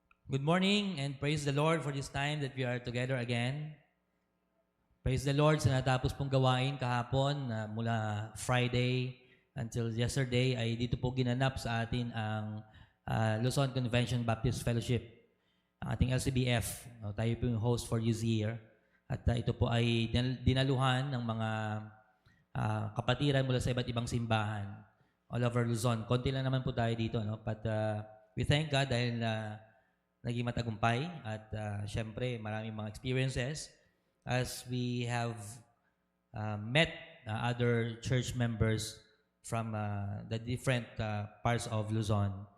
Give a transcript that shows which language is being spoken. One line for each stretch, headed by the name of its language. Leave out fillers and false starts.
English: Good morning and praise the Lord for this time that we are together again. Praise the Lord
Filipino: sa natapos pong gawain kahapon mula Friday
English: until yesterday
Filipino: ay dito po ginanap sa atin ang Luzon Convention Baptist Fellowship, ang ating LCBF. Tayo po yung
English: host for this year.
Filipino: At ito po ay dinaluhan ng mga kapatiran mula sa iba't ibang simbahan
English: all over Luzon.
Filipino: Konti lang naman po tayo dito. No?
English: But we thank God
Filipino: dahil naging matagumpay at syempre maraming mga
English: experiences as we have met other church members from the different parts of Luzon.